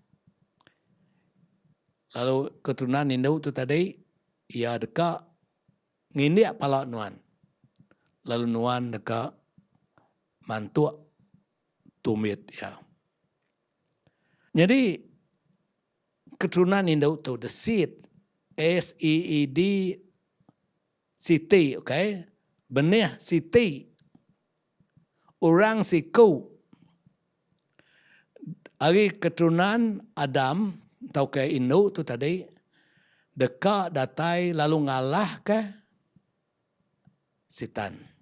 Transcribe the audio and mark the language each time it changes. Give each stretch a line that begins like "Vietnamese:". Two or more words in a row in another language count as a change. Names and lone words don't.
Iban: Lalu keturunan indau tu tadi ia dekat ngindiak pala nuan. Lalu nuan dekat mantuk tumit ya. Jadi keturunan indau tu
English: the seed
Iban: SEED Siti, okay? Benih Siti. Orang siku. Hari keturunan Adam, tau ke Induk tu tadi, dekat datai lalu ngalah ke Sitan.